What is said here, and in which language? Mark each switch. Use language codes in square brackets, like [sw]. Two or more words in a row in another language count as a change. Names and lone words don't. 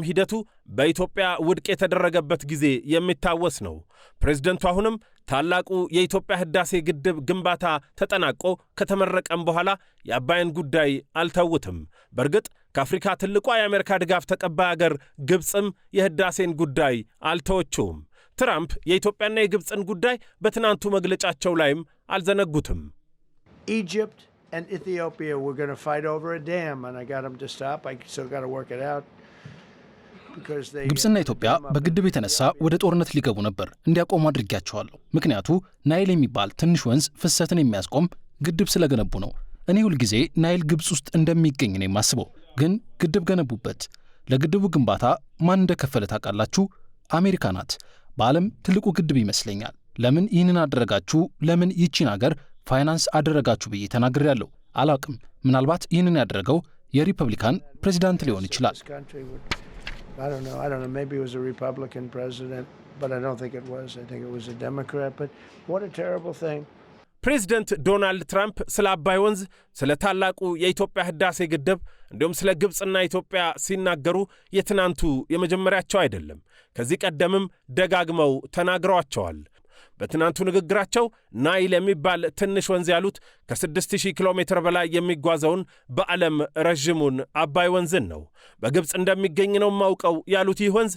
[am] ሂደቱ በኢትዮጵያ ውድቅ የተደረገበት ጊዜ የሚታወስ ነው። ፕሬዝደንቱ አሁንም ታላቁ የኢትዮጵያ ህዳሴ ግድብ ግንባታ ተጠናቆ ከተመረቀም በኋላ የአባይን ጉዳይ አልተውትም። በእርግጥ ከአፍሪካ ትልቋ የአሜሪካ ድጋፍ ተቀባይ አገር ግብጽም የህዳሴን ጉዳይ አልተወችውም። ትራምፕ የኢትዮጵያና የግብጽን ጉዳይ በትናንቱ መግለጫቸው ላይም አልዘነጉትም። [en] Egypt and Ethiopia were going to fight over a dam and I got them to stop. I still got to work it out. [am] ግብጽና ኢትዮጵያ በግድብ የተነሳ ወደ ጦርነት ሊገቡ ነበር። እንዲያቆሙ አድርጊያቸዋለሁ። ምክንያቱ ናይል የሚባል ትንሽ ወንዝ ፍሰትን የሚያስቆም ግድብ ስለገነቡ ነው። እኔ ሁል ጊዜ ናይል ግብጽ ውስጥ እንደሚገኝ ነው የማስበው። ግን ግድብ ገነቡበት። ለግድቡ ግንባታ ማን እንደከፈለ ታውቃላችሁ? አሜሪካ ናት። በዓለም ትልቁ ግድብ ይመስለኛል። ለምን ይህንን አደረጋችሁ? ለምን ይቺን ሀገር ፋይናንስ አደረጋችሁ ብዬ ተናግሬያለሁ። አላውቅም። ምናልባት ይህንን ያደረገው የሪፐብሊካን ፕሬዚዳንት ሊሆን ይችላል። [en] I don't know. Maybe it was a Republican president, but I don't think it was. I think it was a Democrat. But what a terrible thing. [am] ፕሬዝደንት ዶናልድ ትራምፕ ስለ አባይ ወንዝ፣ ስለ ታላቁ የኢትዮጵያ ህዳሴ ግድብ እንዲሁም ስለ ግብጽና ኢትዮጵያ ሲናገሩ የትናንቱ የመጀመሪያቸው አይደለም። ከዚህ ቀደምም ደጋግመው ተናግረዋቸዋል። በትናንቱ ንግግራቸው ናይል የሚባል ትንሽ ወንዝ ያሉት ከ6000 ኪሎ ሜትር በላይ የሚጓዘውን በዓለም ረዥሙን አባይ ወንዝን ነው። በግብጽ እንደሚገኝ ነው ማውቀው ያሉት ይህ ወንዝ